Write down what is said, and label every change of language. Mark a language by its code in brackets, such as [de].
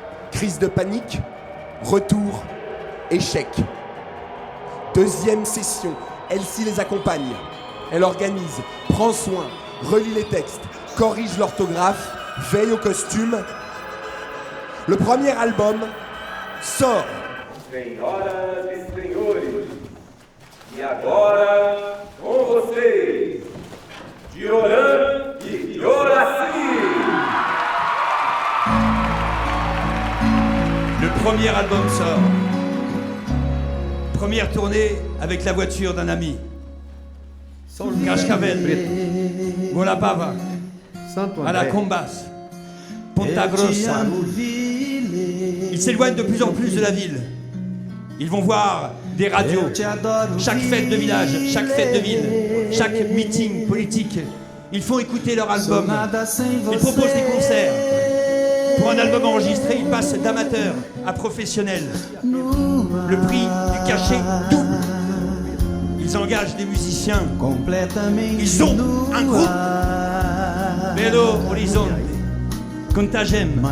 [fr] Crise de panique. Retour. Échec. Deuxième session. Elsie les accompagne. Elle organise, prend soin, relit les textes, corrige l'orthographe, veille au costume. Le premier album sort. [pt] Senhoras e senhores, e agora com vocês, Dioran e Dioraci. [fr] Le premier album sort. Première tournée avec la voiture d'un ami. Cascavel, Golapava, Alacombas, Ponta Grossa. Ils s'éloignent de plus en plus de la ville. Ils vont voir des radios. Chaque fête de village, chaque fête de ville, chaque meeting politique. Ils font écouter leur album. Ils proposent des concerts. Pour un album enregistré, ils passent d'amateur à professionnel. Le prix du cachet double. Ils engagent des musiciens. Ils ont un groupe. Belo Horizonte, Contagem,